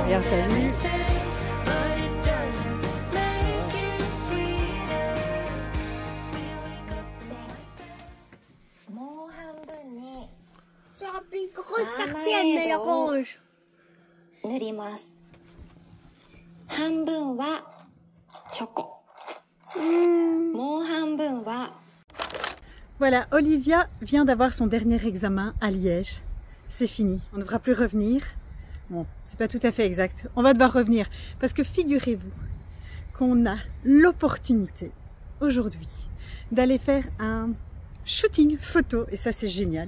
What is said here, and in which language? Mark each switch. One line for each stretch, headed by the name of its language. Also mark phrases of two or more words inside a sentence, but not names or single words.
French: Regarde, t'as vu? Sur la plus grosse partie, elle met l'orange.
Japanese: 塗ります。半分はチョコ。もう半分は
French: Voilà, Olivia vient d'avoir son dernier examen à Liège. C'est fini, on ne devra plus revenir. Bon, c'est pas tout à fait exact. On va devoir revenir parce que figurez-vous qu'on a l'opportunité aujourd'hui d'aller faire un shooting photo et ça c'est génial.